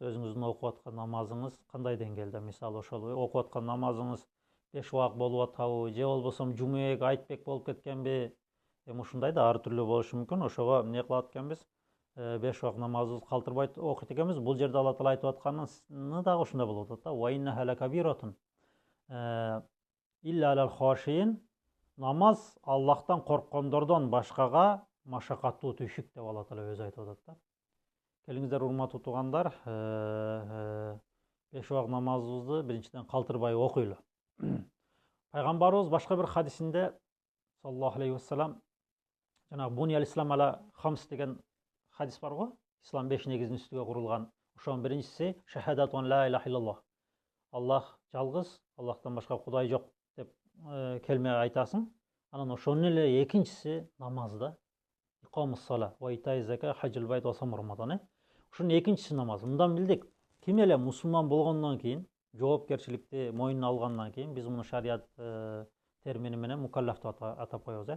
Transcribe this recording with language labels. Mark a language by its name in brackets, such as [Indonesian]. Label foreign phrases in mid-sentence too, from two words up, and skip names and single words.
[Kyrgyz] Өзүңүздүн окуп аткан намазыңыз кандай деңгээлде? Мисалы ошол окуп аткан намазыңыз 5 убак болуп атабы, же болбосо жумеек айтбек болуп кеткенби? Эми ушундай да ар түрлүү болушу мүмкүн. Ошого эмне кылат экенбиз? 5 убак намазыбызды калтырбай окуйт экенбиз. Бул жерде Алла Таала айтып атканы дагы ушундай болуп атат да. [Arabic] وإنها لكبيرة إلا على الخاشعين. [Kyrgyz] Намаз Аллахтан корккондордон башкага машакаттуу түйшүк деп Алла Таала өзү айтып атат да. Келиңиздер, урматтуу туугандар, 5 убак намазыбызды биринчиден калтырбай окуйлу. Пайгамбарыбыз башка бир хадисинде [Arabic] صلى الله عليه وسلم, [Kyrgyz] жанагы [Arabic] بني الإسلام على خمس [Kyrgyz] деген хадис бар го. ислам 5 негизин үстүгө курулган. Ошонун биринчиси [Arabic] شهادة لا إله إلا الله. [Kyrgyz] Аллах жалгыз, Аллахтан башка кудай жок деп келме айтасың. Анан ошонун эле экинчиси намаз да. [Arabic] إقام الصلاة وإيتاء الزكاة وحج البيت وصوم رمضان. [Kyrgyz] Ушунун экинчиси намаз. Мындан билдик, ким эле мусулман болгондон кийин, жоопкерчиликти мойнуна алгандан кийин, биз муну шарият термини менен мукаллаф деп атап коебуз.